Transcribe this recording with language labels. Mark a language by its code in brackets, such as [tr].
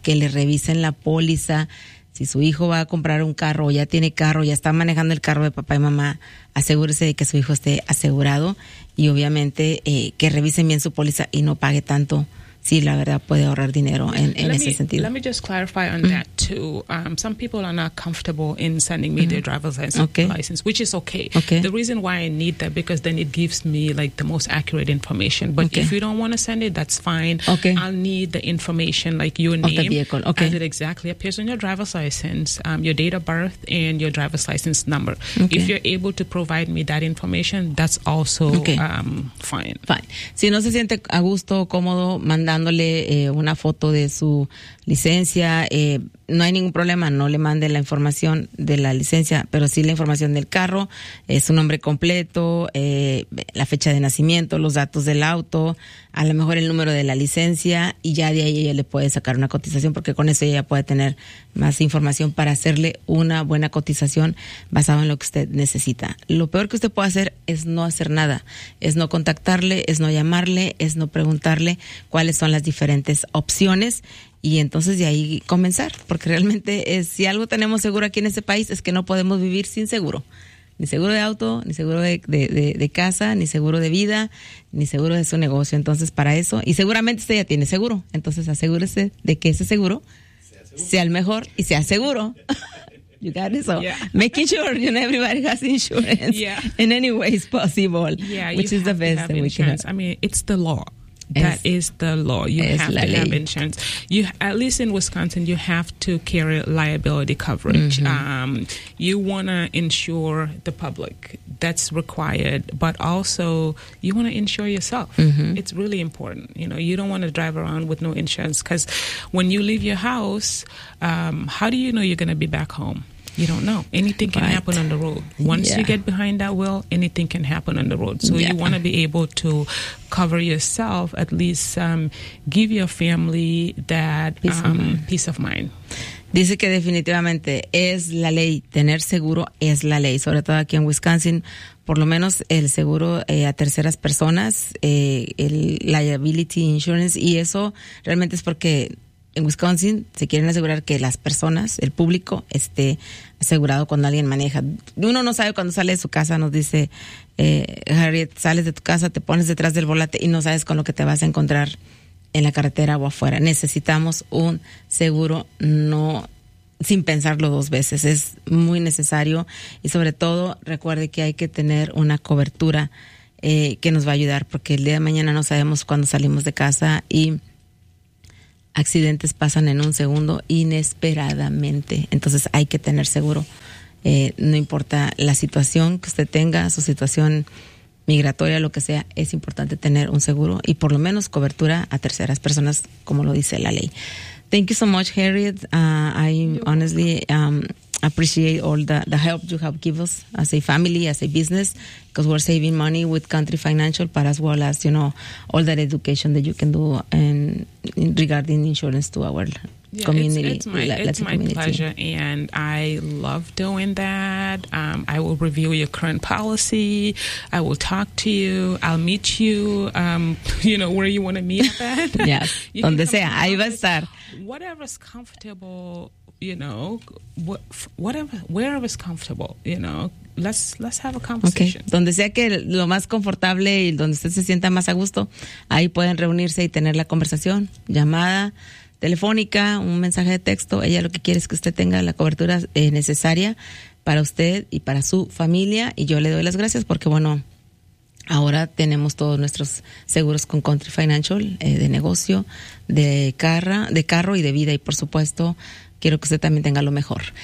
[es] Que le revisen la póliza. Si su hijo va a comprar un carro, ya tiene carro, ya está manejando el carro de papá y mamá, asegúrese de que su hijo esté asegurado y obviamente que revisen bien su póliza y no pague tanto. Sí, la verdad, puede ahorrar dinero en ese sentido. [en] Let me just clarify on that too. Some people are not comfortable in sending me their driver's license, which is okay. The reason why I need that, because then it gives me like the most accurate information. But if you don't want to send it, that's fine. I'll need the information like your name. Of the vehicle. As it exactly appears on your driver's license, your date of birth and your driver's license number. If you're able to provide me that information, that's also fine. [es] Si no se siente a gusto, cómodo, mandándole una foto de su licencia, no hay ningún problema, no le mande la información de la licencia, pero sí la información del carro, su nombre completo, la fecha de nacimiento, los datos del auto, a lo mejor el número de la licencia, y ya de ahí ella le puede sacar una cotización, porque con eso ella puede tener más información para hacerle una buena cotización basada en lo que usted necesita. Lo peor que usted puede hacer es no hacer nada, es no contactarle, es no llamarle, es no preguntarle cuáles son las diferentes opciones. Y entonces de ahí comenzar, porque realmente si algo tenemos seguro aquí en este país es que no podemos vivir sin seguro. Ni seguro de auto, ni seguro de casa, ni seguro de vida, ni seguro de su negocio. Entonces para eso, y seguramente usted ya tiene seguro, entonces asegúrese de que ese seguro sea el mejor y sea seguro. [en] You got it, so making sure you know everybody has insurance in any way is possible, which is the best that we can have. I mean, it's the law. That is the law. You have to have insurance. You, at least in Wisconsin, you have to carry liability coverage. You want to insure the public. That's required. But also, you want to insure yourself. It's really important. You know, you don't want to drive around with no insurance. Because when you leave your house, how do you know you're going to be back home? You don't know. Anything can happen on the road. Once you get behind that wheel, anything can happen on the road. So you want to be able to cover yourself, at least give your family that peace of mind. [es] Dice que definitivamente es la ley, tener seguro es la ley, sobre todo aquí en Wisconsin, por lo menos el seguro a terceras personas, el liability insurance, y eso realmente es porque en Wisconsin se quieren asegurar que las personas, el público, esté asegurado cuando alguien maneja. Uno no sabe cuando sale de su casa, nos dice Harriet, sales de tu casa, te pones detrás del volante y no sabes con lo que te vas a encontrar en la carretera o afuera. Necesitamos un seguro, no, sin pensarlo dos veces. Es muy necesario y sobre todo recuerde que hay que tener una cobertura que nos va a ayudar, porque el día de mañana no sabemos cuándo salimos de casa y accidentes pasan en un segundo inesperadamente. Entonces hay que tener seguro, no importa la situación que usted tenga, su situación migratoria, lo que sea, es importante tener un seguro y por lo menos cobertura a terceras personas, como lo dice la ley. [en] Thank you so much, Harriet. I honestly appreciate all the help you have given us as a family, as a business, because we're saving money with Country Financial, but as well as, you know, all that education that you can do in regarding insurance to our community. It's my pleasure, and I love doing that. I will review your current policy. I will talk to you. I'll meet you, you know, where you want to meet at. [es] Yes, donde sea, ahí va a estar. [en] Whatever's comfortable, you know, wherever's comfortable, you know, let's have a conversation. Okay. [es] Donde sea que lo más confortable y donde usted se sienta más a gusto, ahí pueden reunirse y tener la conversación, llamada telefónica, un mensaje de texto. Ella lo que quiere es que usted tenga la cobertura necesaria para usted y para su familia, y yo le doy las gracias porque, bueno, ahora tenemos todos nuestros seguros con Country Financial, de negocio, de carro y de vida, y por supuesto quiero que usted también tenga lo mejor.